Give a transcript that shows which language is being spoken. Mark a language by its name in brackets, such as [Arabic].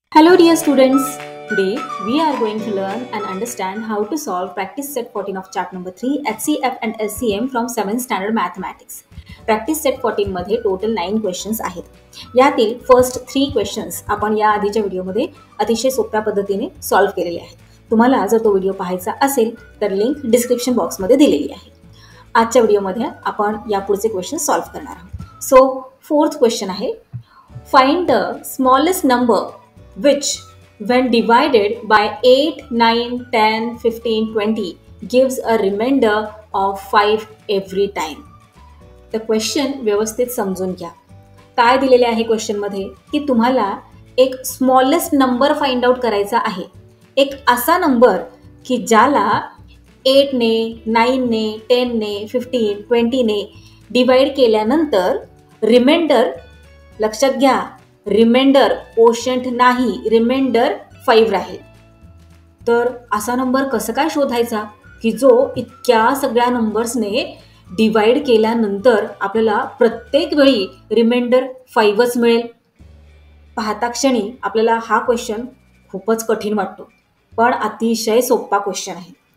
[English] Hello dear students, today we are going to learn and understand how to solve practice set 14 of chapter number 3 HCF and LCM from 7th standard mathematics. [Marathi] Practice set 14 मध्ये total 9 questions आहेत. यातील first 3 questions आपण या आधीच्या व्हिडिओमध्ये अतिशय सोप्या पद्धतीने सॉल्व्ह केलेले आहेत. तुम्हाला जर तो व्हिडिओ पाहायचा असेल तर लिंक डिस्क्रिप्शन बॉक्समध्ये दिलेली आहे. आजच्या व्हिडिओमध्ये आपण यापुढचे क्वेश्चन सॉल्व्ह करणार आहोत. [English] So fourth question आहे, find the smallest number which when divided by 8, 9, 10, 15, 20 gives a remainder of 5 every time. The question [Marathi] व्यवस्थित समजून घ्या. काय दिलेले आहे क्वेश्चनमध्ये की तुम्हाला एक स्मॉलेस्ट नंबर फाइंड आउट करायचा आहे. एक असा नंबर की ज्याला 8 ने 9 ने 10 ने 15, 20 ने डिवाइड केल्यानंतर रिमाइंडर, लक्षात घ्या, रिमाइंडर कोशंट नाही, रिमाइंडर 5 राहील. तर असा नंबर कसं काय शोधायचा की जो इतक्या सगळ्या नंबर्सने डिवाइड केल्यानंतर आपल्याला प्रत्येक वेळी रिमाइंडर 5च मिळेल. पाहता क्षणी आपल्याला हा क्वेश्चन खूपच कठीण वाटतो, पण अतिशय सोपा क्वेश्चन आहे.